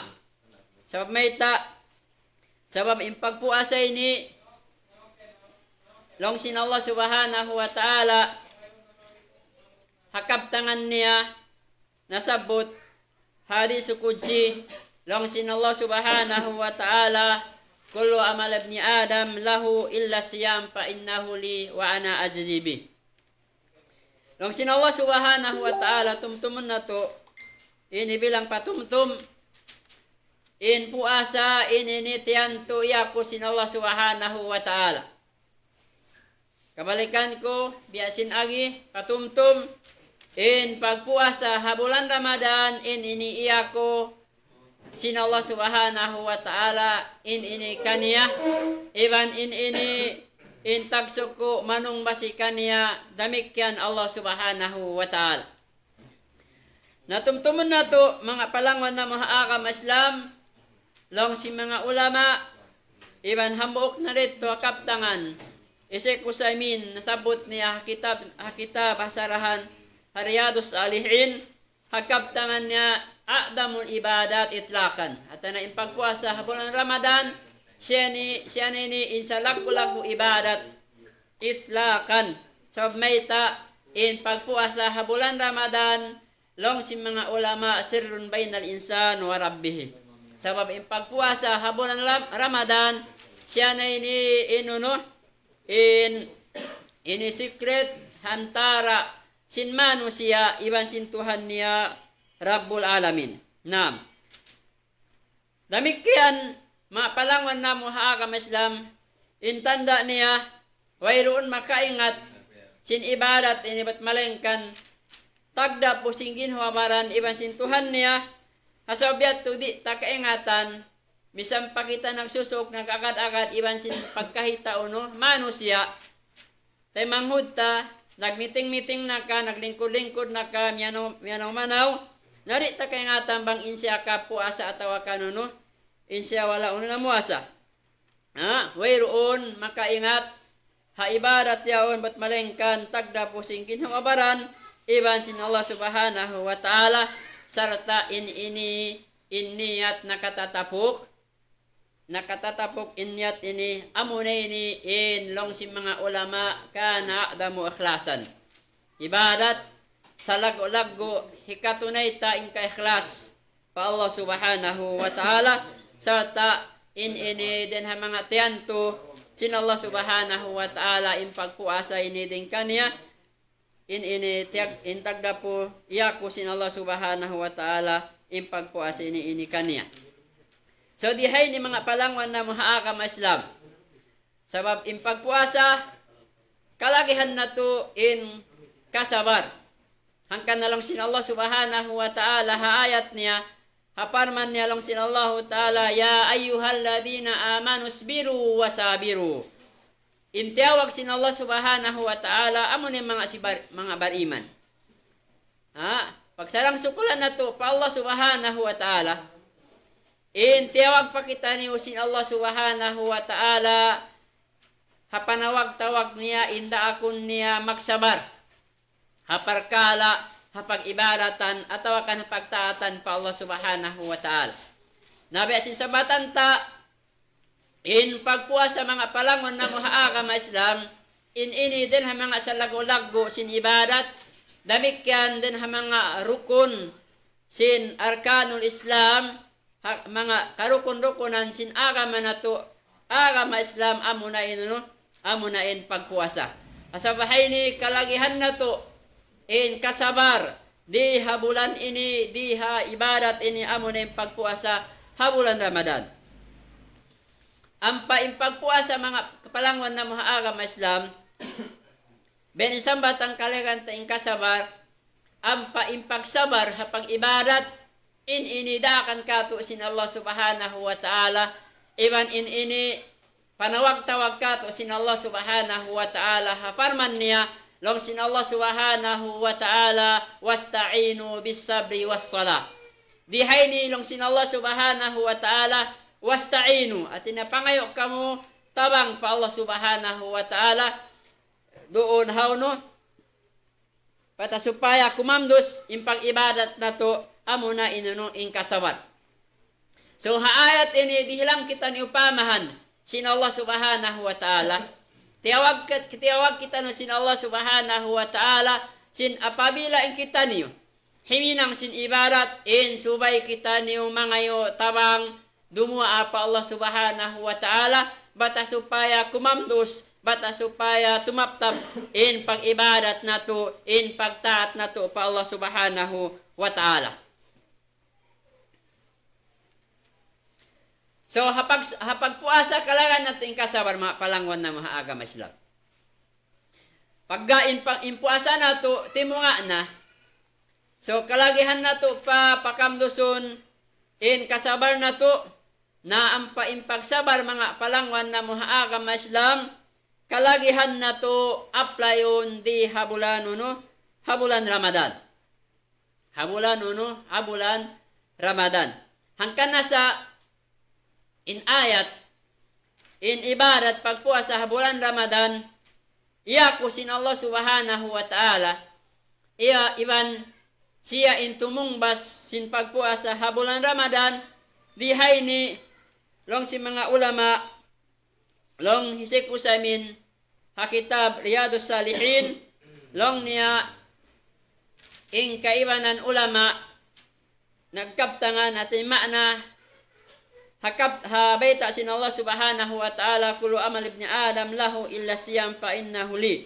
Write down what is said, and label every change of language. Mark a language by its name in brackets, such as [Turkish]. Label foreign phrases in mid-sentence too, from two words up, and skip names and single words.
[Tausug] Sabab may sabab in pagpuasa ini long sin [Arabic] الله سبحانه وتعالى [Tausug] hakabtangan niya nasabot hadis qudsi long sin [Arabic] الله سبحانه وتعالى كل عمل ابن آدم له إلا الصيام فإنه لي وأنا أجزي به. [Tausug] Long sin [Arabic] الله سبحانه وتعالى [Tausug] tumtumun na to ini bilang patumtum in puasa ini tiyan to iyaku sin [Arabic] الله سبحانه وتعالى. [Tausug] Kabalikan ko biasin agi patumtum in pagpuasa habulan Ramadan ini iyaku sin [Arabic] الله سبحانه وتعالى [Tausug] in ini kaniya iban in ini in tagsuko manung basi kaniya damikyan [Arabic] الله سبحانه وتعالى. [Tausug] Natumtuman na to mga palangwan na mga akam Islam long si mga ulama iban hambuok na rito kaptangan isek usaymin nasabot niya kitab hasarahan Riyadus Salihin hakaptangan niya a'damul ibadat itlakan. At na impagpuasa habulan Ramadan, siya ni insa lagu-lagu ibadat itlakan. So mayta in pagpuasa habulan Ramadan, long si mga ulama [Arabic] سر بين الإنسان وربه. [Tausug] Sabab in pagpuasa habulan Ramadan, siya na ini secret hantara sin manusia iban sin Tuhan niya [Arabic] رب العالمين. [Tausug] Nam. Damikian mapalangwan na mo haakam Islam intanda niya wayroon makaingat sin ibadat inibat malengkan tagda po singgin huwamaran iban sin Tuhan niya hasabyat to di takaingatan misam pakita nagsusok nagagad-agad iban sin pagkahita uno manusia tay manghud ta nagmiting-miting na ka naglingkod-lingkod na ka miyanaw-manaw nari ta kay nga tambang insya ka puasa atawa kanuno insya wala uno na muasa. Wayroon makaingat ha ibarat yaon bat malengkan tagda po singkin hawabaran iban sin [Arabic] الله سبحانه وتعالى [Tausug] sarta niyat nakatatapok inyat ini amunay ini in long si mga ulama kana adamu ikhlasan ibadat sa lago-lago hikatunay ta in ka-ikhlas pa [Arabic] الله سبحانه وتعالى [Tausug] sarta ini din ha mga tiyanto sin [Arabic] الله سبحانه وتعالى [Tausug] in pagpuasa ini din kaniya in tagda po iyaku sin [Arabic] الله سبحانه وتعالى [Tausug] in pagpuasa ini kaniya. So dihay ni mga palangwan na mga akam Islam sabab in pagpuasa kalagihan na to in kasabar hangkan na lang sin [Arabic] الله سبحانه وتعالى [Tausug] haayat niya haparman niya long sin Allah Ta'ala, [Arabic] يا أيها الذين آمنوا اصبروا وصابروا. [Tausug] Intiyawag sin [Arabic] الله سبحانه وتعالى [Tausug] amo ni mga bariman. Pagsarang sukulan na to pa [Arabic] الله سبحانه وتعالى, [Tausug] intiyawag pa kita ni sin [Arabic] الله سبحانه وتعالى, [Tausug] hapanawag-tawag niya, inda akon niya magsabar, haparkala, hapag-ibaratan, atawakan hapagtaatan pa [Arabic] الله سبحانه وتعالى. [Tausug] Nabi asin sabatan ta, in pagpuasa mga palangon na muhaagam Islam, in ini din ha mga salago-lago sin ibadat, damikyan din ha mga rukun sin [Arabic] أركان الإسلام, [Tausug] mga karukun-rukunan sin agama na to, agama Islam amunain pagpuasa. Asabahay ni kalagihan na to, in kasabar, di habulan ini, di ha ibadat ini amunain pagpuasa, habulan Ramadan. Ang pagpuasa mga kapalangwan na mga agama Islam, benisang batang kalagan ta kasabar, ang pagsabar hapag ibadat, in inidakan kato sin [Arabic] الله سبحانه وتعالى, [Tausug] iban in ini panawag-tawag kato sin [Arabic] الله سبحانه وتعالى, [Tausug] haparman niya, long sin [Arabic] الله سبحانه وتعالى, واستعينوا بالصبر والصلاة. [Tausug] Dihay ni long sin [Arabic] الله سبحانه وتعالى, [Tausug] wasta'inu, at inapangayo kamo tabang pa [Arabic] الله سبحانه وتعالى, [Tausug] doon hawno, patasupaya kumamdos, impag ibadat na to, amo na inunong inkasawat. So haayat ini dihilang kita ni upamahan, sin [Arabic] الله سبحانه وتعالى, [Tausug] tiyawag kita no sin [Arabic] الله سبحانه وتعالى, [Tausug] sin apabila in kita niyo, himinang sin ibadat, in subay kita niyo mangayo tabang, dumua pa [Arabic] الله سبحانه وتعالى, [Tausug] bata supaya kumamdos, bata supaya tumaptap in pag-ibadat na to, in pagtaat na to pa [Arabic] الله سبحانه وتعالى. [Tausug] So hapag puasa kalangan nato in kasabar mga palangwan na mga agama Islam. Pagga in puasa nato timunga na. So kalagihan nato pa pakamdoson in kasabar nato na ang pagsabar mga palangwan na mga agama Islam, kalagihan nato applyon di habulan Ramadan. Habulan Ramadan. Hangkan na sa in ayat, in ibadat pagpuasa habulan Ramadan, iya ko sin [Arabic] الله سبحانه وتعالى, [Tausug] iya iban siya in tumungbas sin pagpuasa habulan Ramadan, dihay ni long si mga ulama, long hisik usamin, hakitab Riyadus Salihin, long niya in kaibanan ulama, nagkaptangan atin makna, habaita sin [Arabic] الله سبحانه وتعالى, كل عمل ابن آدم له إلا الصيام فإنه لي.